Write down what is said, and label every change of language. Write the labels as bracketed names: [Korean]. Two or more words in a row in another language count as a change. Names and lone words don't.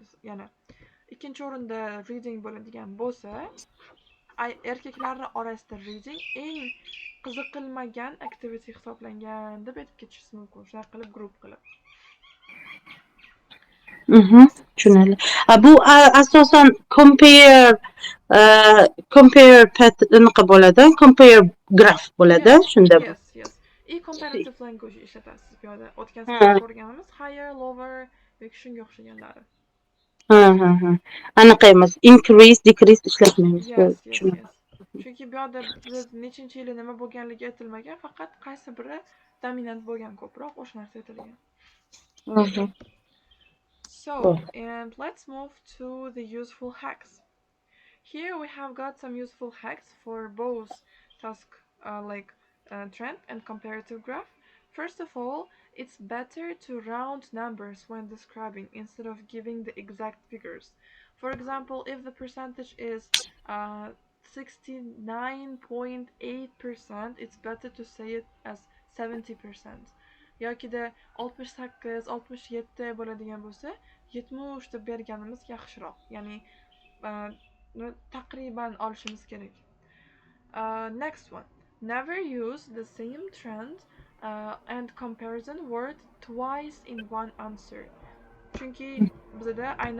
[Uzbek] Yana ikkinchi o'rinda reading bo'ladigan bo'lsa, erkaklar orasida reading eng qiziqilmagan activity hisoblangan deb aytib ketishingiz mumkin. Shunaqa qilib guruh qilib. Tushunarli. Bu asosan [English] compare pattern [Uzbek] bo'ladi, [English] compare graph [Uzbek] bo'ladi, shunda. Yes. [English] Comparative language [Uzbek] ishlatasiz bu yerda. O'tgan safar ko'rganimiz [English] higher, lower [Uzbek] yoki shunga o'xshaganlari. Anaqa emas, [English] increase, decrease [Uzbek] ishlatmaymiz. Yes. Chunki bu yoqda biz nechinchi yili nima bo'lganligi aytilmagan, faqat qaysi biri dominant bo'lgan ko'proq o'sha narsa aytilgan. [English] So, and let's move to the useful hacks. Here we have got some useful hacks for both task trend and comparative graph. First of all, it's better to round numbers when describing instead of giving the exact figures. For example, if the percentage is 69.8%, it's better to say it as 70%. [Uzbek] Yokida 68-67 bo'ladigan bo'lsa, 70 deb berganimiz yaxshiroq. Ya'ni taqriban olishimiz kerak. [English] Next one. Never use the same trend and comparison word twice in one answer. [Uzbek] Chunki bizda aynan